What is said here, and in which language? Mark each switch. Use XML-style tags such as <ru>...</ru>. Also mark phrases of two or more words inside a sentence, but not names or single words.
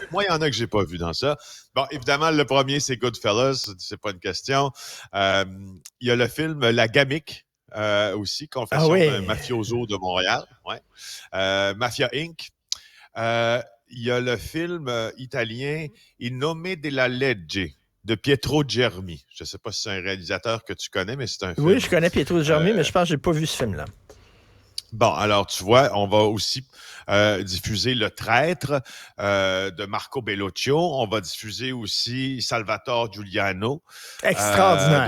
<fr>Moi, il y en a que j'ai pas vu dans ça. Bon, évidemment, le premier, c'est Goodfellas, c'est pas une question. Il y a le film La Gamique. Aussi, Confession d'un mafioso de Montréal. Ouais. Mafia Inc. Il y a le film italien Il nome della legge de Pietro Germi. Je ne sais pas si c'est un réalisateur que tu connais, mais c'est un film. Oui, je connais Pietro Germi, mais je pense que je n'ai pas vu ce film-là. Bon, alors tu vois, on va aussi diffuser Le Traître de Marco Bellocchio. On va diffuser aussi Salvatore Giuliano Extraordinaire.</fr>